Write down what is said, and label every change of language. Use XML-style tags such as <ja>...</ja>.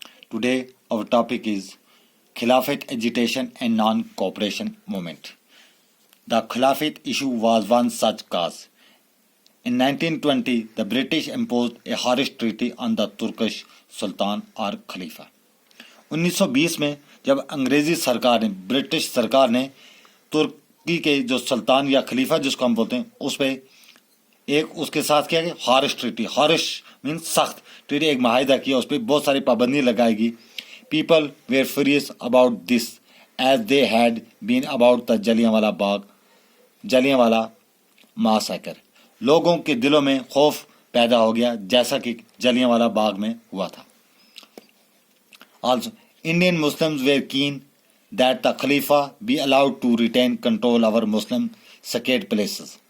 <en>Today our topic is Khilafat agitation and non-cooperation movement. The Khilafat issue was one such cause. In 1920, the British imposed a harsh treaty on the Turkish Sultan or Khalifa.</en> <ur>1920 میں جب انگریزی سرکار نے British سرکار نے ترکی کے جو سلطان یا خلیفہ جس کو ہم بولتے ہیں اس پہ ایک اس کے ساتھ کیا گیا ہارش ٹریٹی. ہارش مینس سخت ٹریٹی، ایک معاہدہ کیا، اس پہ بہت ساری پابندی لگائے گی.</ur> <en>People were furious about this as they had been about the Jallianwala massacre.</en> <ur>لوگوں کے دلوں میں خوف پیدا ہو گیا جیسا کہ جلیاں والا باغ میں ہوا تھا.</ur> <en>Also, Indian Muslims were keen that the Khalifa be allowed to retain control over Muslim sacred places.</en>